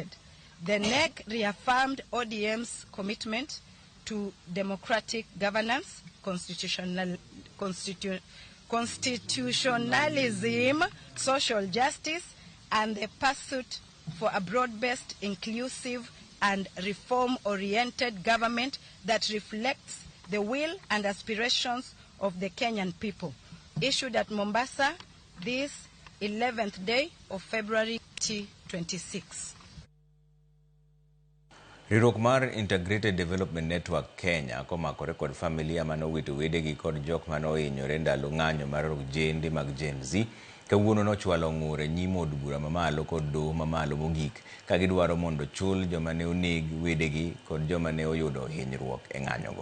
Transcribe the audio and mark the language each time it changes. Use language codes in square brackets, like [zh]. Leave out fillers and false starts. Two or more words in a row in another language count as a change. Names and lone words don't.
[en] The NEC reaffirmed ODM's commitment to democratic governance, constitutionalism, social justice, and the pursuit for a broad-based, inclusive, and reform-oriented government that reflects the will and aspirations of the Kenyan people. Issued at Mombasa this 11th day of February 2026. [luo] Riwruok mar Integrated Development Network Kenya komakore kod familia manowito wedegi kod jok manohinyore ndalo ng'anyo mar ojende mag Gen Z kawuono nochwalo ng'ure nyimo od bura mamalo kod doho mamalo mogik ka gidwaro mondo chul joma ne onegi wedegi kod joma ne oyudo hinyruok e ng'anyogo.